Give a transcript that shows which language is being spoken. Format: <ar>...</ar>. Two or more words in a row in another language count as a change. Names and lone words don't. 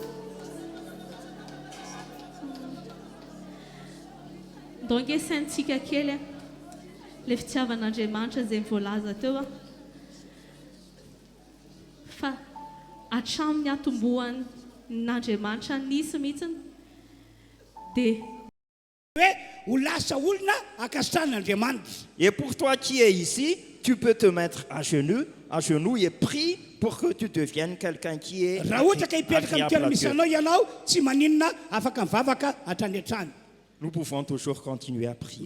<mg>donc saintsika kely le fitiavan'Andriamanitra zay voalaza teo fa hatramin'ny atombohan'Andriamanitra nisy mihitsiny dia</mg> <fr>Et pour toi qui es ici, tu peux te mettre à genoux et prie pour que tu deviennes quelqu'un qui est agréable à Dieu. Nous pouvons toujours continuer à prier.</fr>